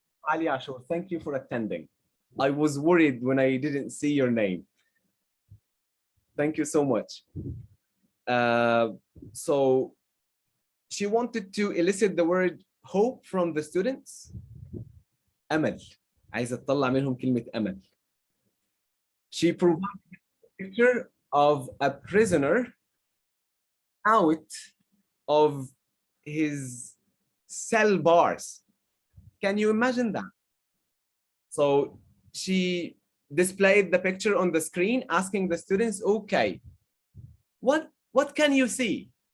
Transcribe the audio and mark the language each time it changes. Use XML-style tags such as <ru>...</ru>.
<en>Ali Ashur, thank you for attending. I was worried when I didn't see your name. Thank you so much. So she wanted to elicit the word hope from the students.</en> <ar>أمل. عايزة تطلع منهم كلمة أمل.</ar> <en>She provided a picture of a prisoner out of his cell bars. Can you imagine that? So she displayed the picture on the screen, asking the students, okay, what can you see?</en>